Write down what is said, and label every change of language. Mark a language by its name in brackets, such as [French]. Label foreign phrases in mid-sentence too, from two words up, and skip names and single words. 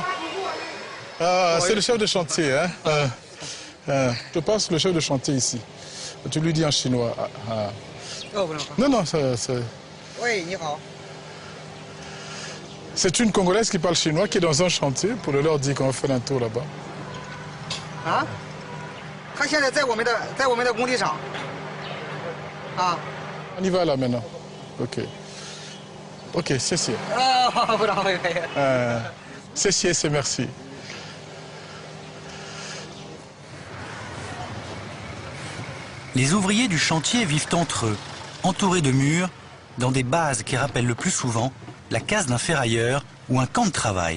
[French] Ah, c'est le chef de chantier, hein. Je passe le chef de chantier ici. Tu lui dis en chinois. Non, non, c'est... Oui, [Chinese] 你好. [French] C'est une Congolaise qui parle chinois qui est dans un chantier pour leur dire qu'on va faire un tour là-bas. Ah? [Chinese] 他现在在我们的工地上。啊。 [French] On y va là maintenant. Ok. Ok, c'est. 不能会可以。 C'est merci. Les ouvriers du chantier vivent entre eux, entourés de murs, dans des bases qui rappellent le plus souvent la case d'un ferrailleur ou un camp de travail.